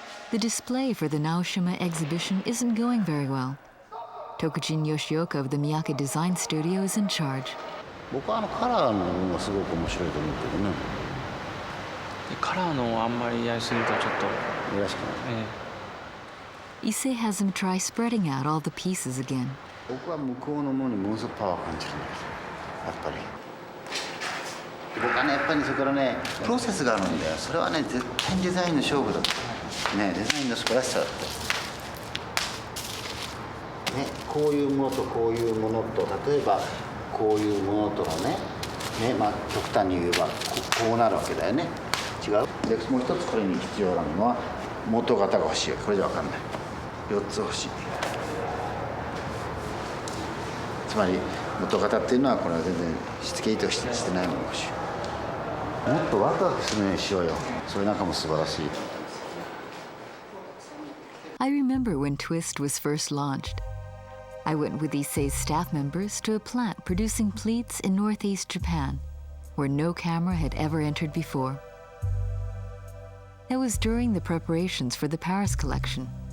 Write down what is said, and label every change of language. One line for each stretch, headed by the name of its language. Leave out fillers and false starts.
English: The display for the Naoshima exhibition isn't going very well. Tokujin Yoshioka of the Miyake Design Studio is in charge.
Japanese: 僕はカラーの部分がすごく面白いと思うけどね。カラーのあんまりやりすぎるとちょっとよろしくない。
English: Issei has him try spreading out all the pieces again.
Japanese: 僕は向こうのものにものすごくパワーを感じるんだけど、やっぱり。僕はね、やっぱりそこからね、プロセスがあるんだよ。それはね、絶対にデザインの勝負だってね、デザインの素晴らしさだって。ね、こういうものとこういうものと、例えばこういうものとのね、まあ極端に言えばこうなるわけだよね。違う？でもう一つこれに必要なのは元型が欲しい。これじゃ分かんない。4つ欲しい。つまり元型っていうのはこれは全然しつけ糸してないものが欲しい。もっとワクワクするようにしようよ。それなんかも素晴らしい。
English: I remember when Twist was first launched. I went with Issei's staff members to a plant producing pleats in northeast Japan, where no camera had ever entered before. That was during the preparations for the Paris collection.